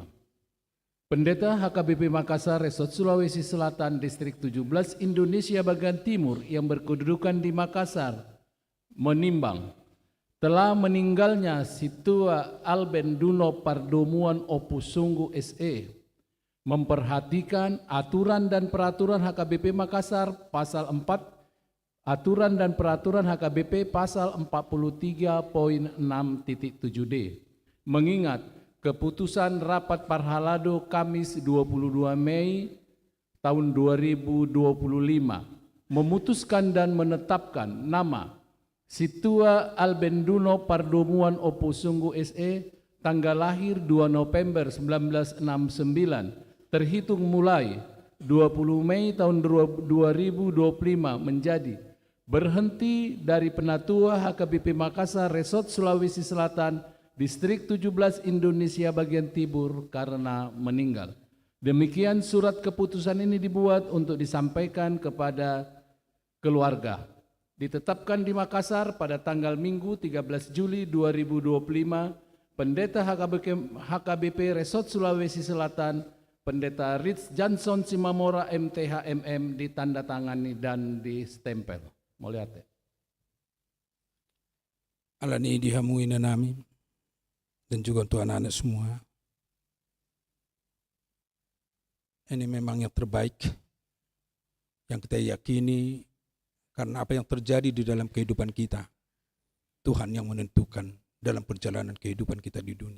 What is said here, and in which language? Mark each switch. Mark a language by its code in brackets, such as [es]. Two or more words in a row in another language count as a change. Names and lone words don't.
[id] Pendeta HKBP Makassar Resort Sulawesi Selatan Distrik 17 Indonesia bagian timur yang berkedudukan di Makassar menimbang telah meninggalnya situa Alben Duno Pardomuan Opus Sunggu SE, memperhatikan aturan dan peraturan HKBP Makassar pasal 4, aturan dan peraturan HKBP pasal 43.6.7D, mengingat keputusan Rapat Parhalado Kamis 22 Mei tahun 2025 memutuskan dan menetapkan nama Situa Alben Duno Pardomuan Opus Sunggu SE tanggal lahir 2 November 1969 terhitung mulai 20 Mei tahun 2025 menjadi berhenti dari Penatua HKBP Makassar Resort Sulawesi Selatan Distrik 17 Indonesia bagian timur karena meninggal. Demikian surat keputusan ini dibuat untuk disampaikan kepada keluarga. Ditetapkan di Makassar pada tanggal Minggu 13 Juli 2025, Pendeta HKBP Resort Sulawesi Selatan, Pendeta Ritz Johnson Simamora MTHMM ditandatangani dan distempel. Mau lihat ya? [bbc] Alani dihamui na namin [id] dan juga untuk anak-anak semua. Ini memang yang terbaik yang kita yakini karena apa yang terjadi di dalam kehidupan kita. Tuhan yang menentukan dalam perjalanan kehidupan kita di dunia.